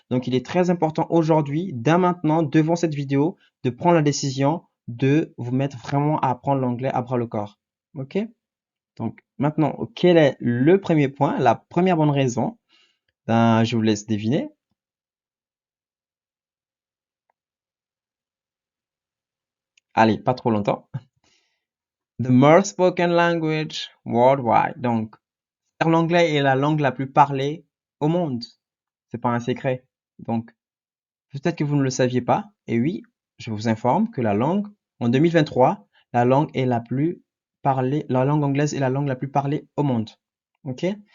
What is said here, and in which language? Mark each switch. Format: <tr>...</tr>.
<fr>Donc, il est très important aujourd'hui, dès maintenant, devant cette vidéo, de prendre la décision de vous mettre vraiment à apprendre l'anglais à bras le corps. OK? Donc, maintenant, quel est le premier point, la première bonne raison? Ben, je vous laisse deviner. Allez, pas trop longtemps.</fr> <en>The more spoken language worldwide.</en> <fr>Donc, l'anglais est la langue la plus parlée au monde. C'est pas un secret. Donc, peut-être que vous ne le saviez pas. Et oui, je vous informe que la langue, en 2023, la langue est la plus parlée, la langue anglaise est la langue la plus parlée au monde. Ok?</fr>